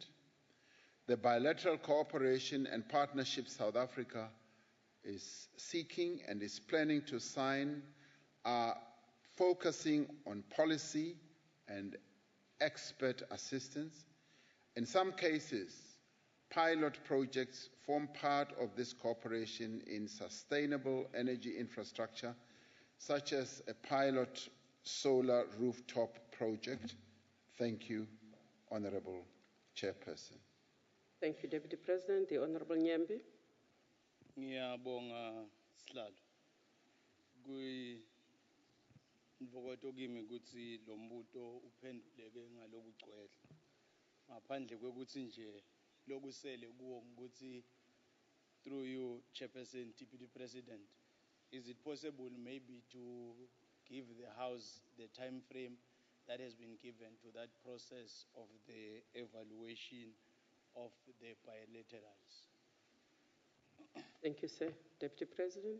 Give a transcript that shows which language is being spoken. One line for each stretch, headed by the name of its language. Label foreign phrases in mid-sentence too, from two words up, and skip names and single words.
English: The bilateral cooperation and partnership South Africa is seeking and is planning to sign are focusing on policy and expert assistance, In some cases, pilot projects form part of this cooperation in sustainable energy infrastructure, such as a pilot solar rooftop project. Thank you, Honorable Chairperson. Thank you, Deputy President. The Honorable Nyembe.
Swati: Ngiyabonga Sihlalo. Mvokoto kimi ukuthi lo mbuto uphenduleke ngalokugcwele. Ngaphandle kwekuthi nje lokusele kuwo ukuthi
English: through you, Chairperson, Deputy President, is it possible maybe to give the House the time frame that has been given to that process of the evaluation of the bilaterals? Thank you, sir. Deputy President.